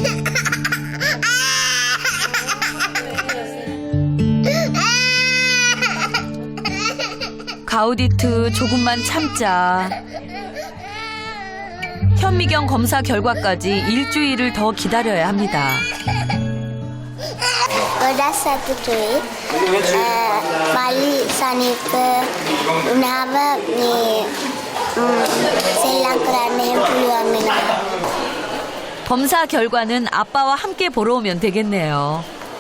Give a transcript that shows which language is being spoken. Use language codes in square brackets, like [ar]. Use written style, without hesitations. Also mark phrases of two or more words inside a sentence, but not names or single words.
[ko] 가우디트 조금만 참자. 현미경 검사 결과까지 일주일을 더 기다려야 합니다. [si] ගොඩක් සතුටුයි. මල්ලි සනීප වුණාම සෙල්ලම් කරන්න එහෙම පුළුවන් වෙනවා. [ko] 검사 결과는 아빠와 함께 보러 오면 되겠네요.